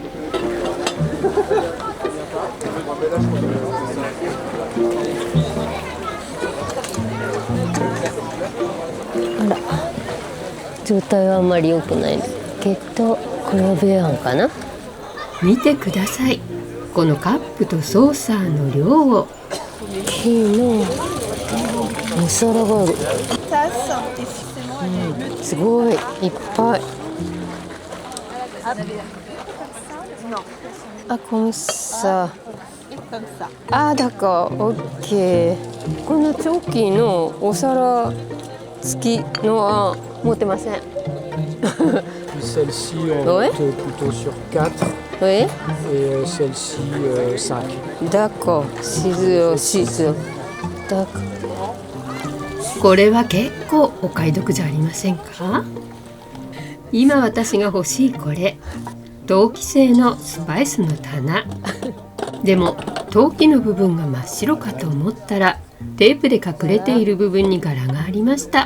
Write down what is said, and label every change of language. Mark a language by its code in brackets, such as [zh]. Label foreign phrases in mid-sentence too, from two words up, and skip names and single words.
[ja] あら、状態はあんまり良くないけど、これはベアンかな。見てください、このカップとソーサーの量を。木のお皿がある。すごいいっぱい。 [fr] あ、comme ça。 [ja] あ、だからオッケー。このチョッキーのお皿付きのは持ってません。 [fr] Celle-ci, on Ouais. monte plutôt sur 4 [ja] え？ [fr] et celle-ci, 5. D'accord, 6. [ja] これは結構お買い得じゃありませんか？今私が欲しいこれ、陶器製のスパイスの棚。でも陶器の部分が真っ白かと思ったら、テープで隠れている部分に柄がありました。